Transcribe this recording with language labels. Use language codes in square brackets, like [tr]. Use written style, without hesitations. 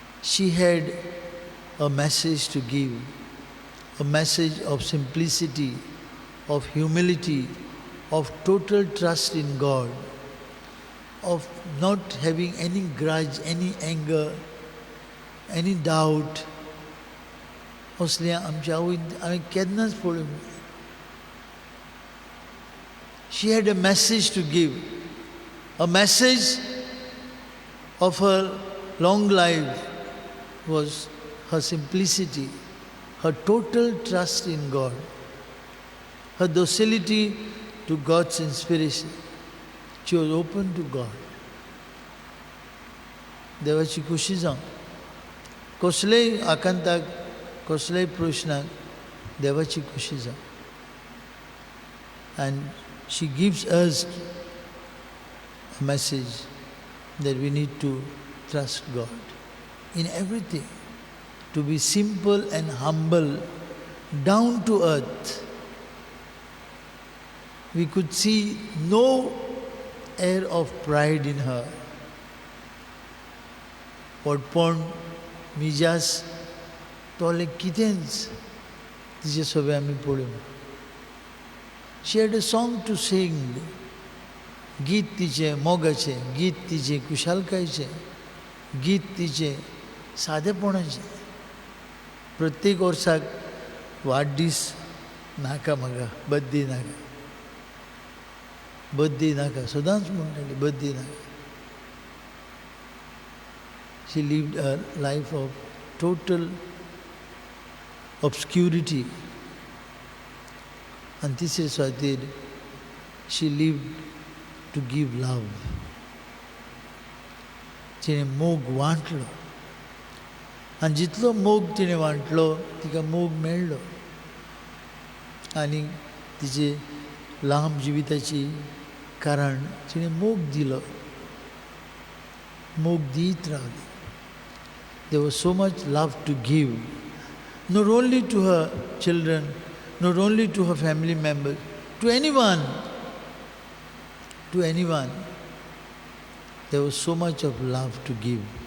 [en] She had a message to give, a message of simplicity, of humility, of total trust in God, of not having any grudge, any anger, any doubt. [gom] असलें आमच्या आवयन हांवें केन्नाच पळोवंक ना. [en] She had a message to give, a message of her long life was her simplicity, her total trust in God, her docility to God's inspiration. She was open to God. [gom] देवाची खुशी जावं. कसलेय आकांताक, कसलेय प्रश्नाक देवाची खुशी जावं. [en] And she gives us a message that we need to trust God in everything. to be simple and humble, down to earth. We could see no air of pride in her. [gom] पोटपण मिजास तोले कितेंच तिचे सगळे आमी पळोवन. [en] She had a song to sing. [gom] गीत तिचें मोगाचें, गीत तिचें कुशालकायेचें, गीत तिचें सादेपणाचें. प्रत्येक वर्साक वाडदीस नाका म्हाका, बर्थडे नाका, बर्थडे नाका, सदांच म्हणटाली बर्थडे नाका. [en] She lived a life of total obscurity. And [gom] तिसरे सुवातेर [en] she lived to give love. [gom] तिणें मोग वांटलो. आनी जितलो मोग तिणें वांटलो तिका मोग मेळ्ळो. आनी तिचे लांब जिविताची कारण तिणें मोग दिलो. मोग दीत रावली. [en] There was so much love to give, not only to her children, not only to her family members, to anyone. To anyone. There was so much of love to give.